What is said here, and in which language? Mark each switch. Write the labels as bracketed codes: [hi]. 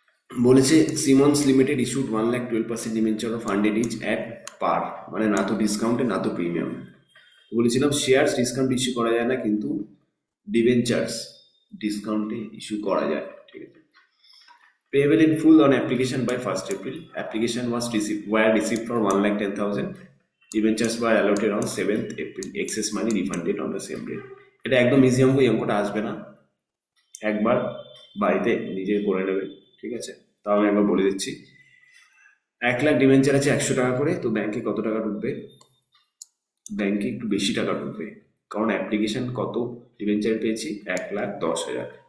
[bn] বলেছে Simmons limited [en] issued 1,12% debenture of 100 each at par, [bn] মানে না তো ডিসকাউন্টে না তো প্রিমিয়াম। বলেছিলাম শেয়ার্স ডিসকাউন্ট ইস্যু করা যায় না, কিন্তু ডিভেঞ্চার্স ডিসকাউন্টে ইস্যু করা যায়, ঠিক আছে। [en] Payable in full on application by 1st April. Application were received for 1,10,000. Debentures were allotted on 7th April. Excess money refunded on the same date. [bn] এটা একদম ইজি অঙ্ক, এই অঙ্কটা আসবে না, একবার বাড়িতে নিজে করে নেবে, ঠিক আছে। তাও আমি একবার বলে দিচ্ছি। 1 লাখ ডিবেঞ্চার আছে 100 টাকা করে, তো ব্যাংকে কত টাকা ঢুকবে? ব্যাংকে একটু বেশি টাকা ঢুকবে, কারণ অ্যাপ্লিকেশন কত ডিবেঞ্চার পেয়েছি, 1,10,000।